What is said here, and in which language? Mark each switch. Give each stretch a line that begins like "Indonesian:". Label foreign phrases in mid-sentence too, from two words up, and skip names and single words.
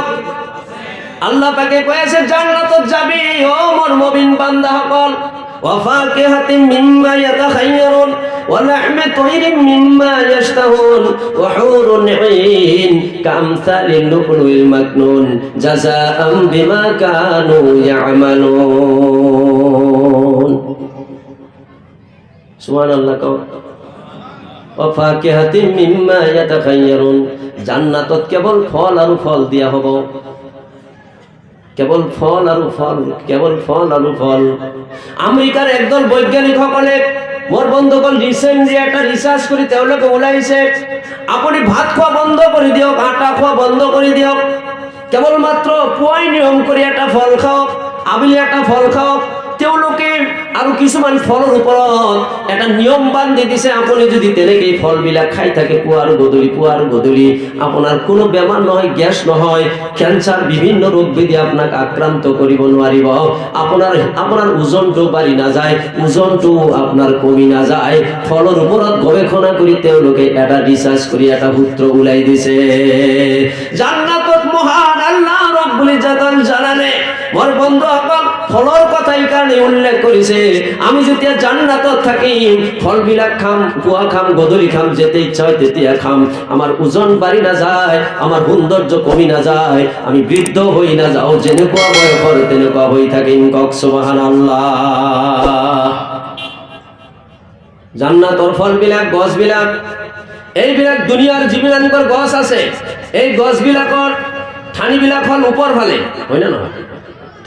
Assamese: আল্লাহ পাকে কইছে জান্নাতত যাবি ও মোর মুমিন বান্দা সকল।
Arabic: وفاكهة مما يتخيرون ولحم طير مما يشتهون وحور عين كأمثال اللؤلؤ المكنون جزاء بما كانوا يعملون. سبحان الله. وفاكهة مما يتخيرون,
Assamese: জান্নাতত কেবল ফল আর ফল দিয়া হব। কেবল ফল আর ফল, কেবল ফল আর ফল। আমেরিকার একদল বৈজ্ঞানিক সকলে মোর বন্ধুগণ রিসেন্টলি একটা রিসার্চ করে তেওঁলোকে ওলাইছে আপনি ভাত খোৱা বন্ধ করে দিয়ক, আটা খোৱা বন্ধ করে দিয়ক, কেবলমাত্র পুৱাই নিয়ম করে একটা ফল খাওক, আবেলি একটা ফল খাওক। তেওঁলোকে আৰু কিছুমান ফলৰ ওপৰত এটা নিয়ম বান্ধি দিছে, আপুনি যদি তেনেকৈ ফলবিলাক খাই থাকে পুৱা আৰু গধূলি আপোনাৰ কোনো বেমাৰ নহয়, গ্যাস নহয়, ক্যান্সার বিভিন্ন রোগ ব্যাধি আপোনাক আক্রান্ত কৰিব নোৱাৰিব। আপোনাৰ ওজনটো বাঢ়ি নাযায়, ওজনটো আপোনাৰ কমি নাযায়। ফলৰ ওপৰত গৱেষণা কৰি তেওঁলোকে এটা রিসার্চ কৰি এটা সূত্র ওলাই দিছে। জান্নাতত মহান আল্লাহ
Arabic: رب العزة الجلال
Assamese: মোর বন্ধুসকল ফলৰ কথাই কারণে উল্লেখ করেছে। আমি যেতিয়া জান্নাতত থাকিম ফলবিলাক খাম, পুৱা খাম, গধূলি খাম, যেতে ইচ্ছা হয় তেতিয়া খাম। আমার ওজন বাড়ি না যায়, আমার সৌন্দর্য কমি না যায়, আমি বৃদ্ধ হই না যাও, যেনেকুৱা বয়সৰ তেনেকুৱা হৈ থাকিম। কক সুবহানাল্লাহ। জান্নাতৰ ফলবিলাক, গছবিলাক, এইবিলাক দুনিয়াৰ যিবিলাকৰ গছ আছে এই গছবিলাকৰ ঠানিবিলাক হল ওপৰ ফালে, হয় না নহয়?